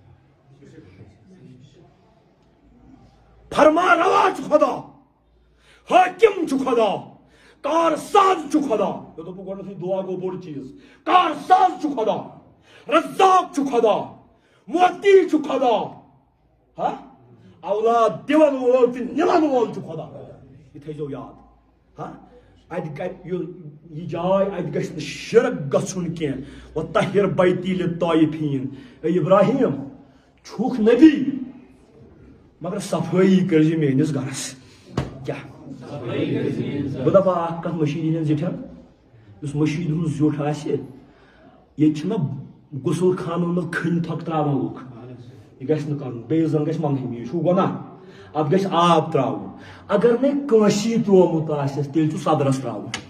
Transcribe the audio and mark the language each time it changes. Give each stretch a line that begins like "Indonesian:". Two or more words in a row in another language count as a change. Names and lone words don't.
Kashmiri: فرما روا چھُ خدا حاکم چھُ خدا کار ساز چھُ خدا مےٚ دوٚپُکھ گۄڈنیٚتھٕے دعا گوٚو بوٚڑ چیٖز کار ساز چھُ خدا رزاق چھُ خدا موتی چھُ خدا اولاد دِوان وول تہٕ نِوان وول چھُ خدا یہِ تھٲیزیو یاد اتہِ کرِ یہِ جاے اتہِ گژھِ نہٕ شرک گژھُن کینٛہہ
Arabic: وطہر بیتی للطائفین
Kashmiri: اے ابراہیم چھُکھ نبی مگر صفٲیی کٔرزِ میٲنِس گرس کیٛاہ بہٕ دپہٕ اکھ کتھ مٔشیٖد ہٕنٛدٮ۪ن زِٹھٮ۪ن یُس مٔشیٖد ہُنٛد زیُٹھ آسہِ ییٚتہِ چھِنہ غسل خانن منٛز کھٔنۍ تھۄکھ تراوان لُکھ یہ گژھِ نہٕ کرُن بیٚیہِ زن گژھِ منٛگہٕ یہِ چھُ گۄناہ اتھ گژھِ آب تراوُن اگر نہٕ کٲنٛسی تروومُت آسٮ۪س تیٚلہِ چھُ صدرس تراوُن